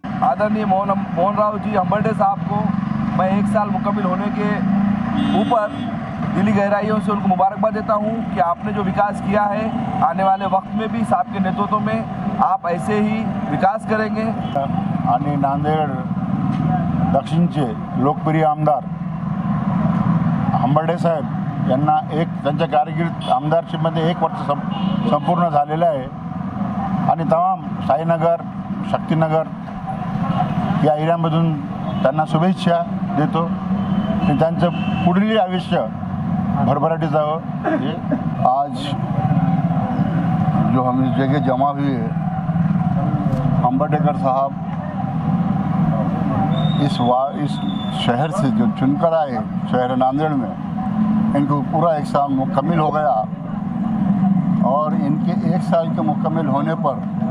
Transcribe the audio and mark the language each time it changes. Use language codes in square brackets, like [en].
[hi] आदरणीय मोहन राव जी हंबर्डे साहब को मैं 1 साल मुकम्मल होने के ऊपर दिली गहराइयों से उनको मुबारकबाद देता हूं कि आपने जो विकास किया है आने वाले वक्त में भी साहब के नेतृत्व में आप ऐसे ही विकास करेंगे। [mr] आणि नांदेड दक्षिणचे लोकप्रिय आमदार हंबर्डे साहेब यांना त्यांच्या कारकीर्द आमदारशिपमध्ये 1 वर्ष संपूर्ण झालेलं आहे आणि तमाम साईनगर, शक्तिनगर या एरियामधून त्यांना शुभेच्छा देतो की त्यांचं पुढील आयुष्य भरभराटी जावं। [hi] आज जो हम इस जगह जमा हुए हंबर्डेकर साहब इस शहर से जो चुनकर आए शहर नांदेड़ में, इनको पूरा 1 साल मुकम्मल हो गया और इनके 1 साल के मुकम्मल होने पर